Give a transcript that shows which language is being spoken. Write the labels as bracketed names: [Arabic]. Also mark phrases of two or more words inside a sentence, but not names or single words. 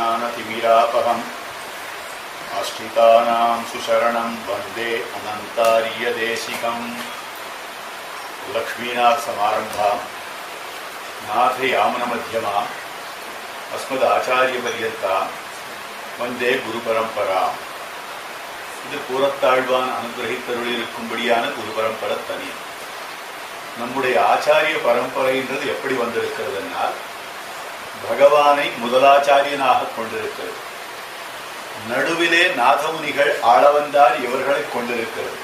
[Sanskrit] ज्ञानतिमिरापहम् आश्रितानां सुशरणं वन्दे अनन्तार्यदेशिकम्। लक्ष्मीनाथ समारंभा नाथ यामनमध्यमा अस्मदाचार्यपर्यन्ता वन्दे गुरुपरंपरा। [Tamil] இது கூறத்தாழ்வான் அனுகிரகித்தருளிருக்கும்படியான குரு பரம்பரை தனி. நம்முடைய ஆச்சாரிய பரம்பரைன்றது எப்படி வந்திருக்கிறதுனால் பகவானை முதலாச்சாரியனாக கொண்டிருக்கிறது. நடுவிலே நாதமுனிகள் ஆளவந்தார் இவர்களை கொண்டிருக்கிறது.